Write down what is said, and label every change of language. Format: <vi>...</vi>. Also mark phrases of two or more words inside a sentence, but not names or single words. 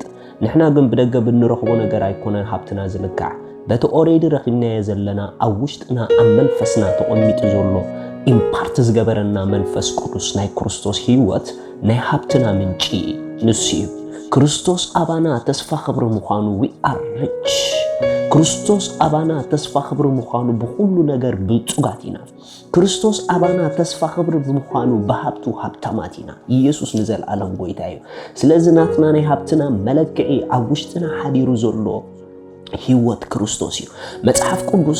<ti>ንሕና ግን ብደገ ብንረኽቦ ነገር አይኮነን ሀብትና ዝልካዕ</ti> <en>but already</en> <ti>ረኺብና የዘለና አውሽጥና አመንፈስና ተቆሚጥ ዘሎ ኢምፓርት ዝገበረና መንፈስ ቅዱስ ናይ ክርስቶስ ህይወት ናይ ሀብትና ምንጪ ንስዩ ክርስቶስ አባና ተስፋ ኽብር ምዃኑ</ti> <en>we are rich</en> <ti>ክርስቶስ አባና ተስፋ ኽብር ምዃኑ በሁሉ ነገር ብልጽጋቲና ክርስቶስ አባና ተስፋ ኽብር ምዃኑ በሀብቱ ሀብታማቲና ኢየሱስ ንዘለዓለም ጎይታ እዩ ስለዚህ ናትና ናይ ሀብትና መለክዒ አውሽጥና ሓዲሩ ዘሎ ህይወት ክርስቶስ እዩ መጽሐፍ ቅዱስ</ti>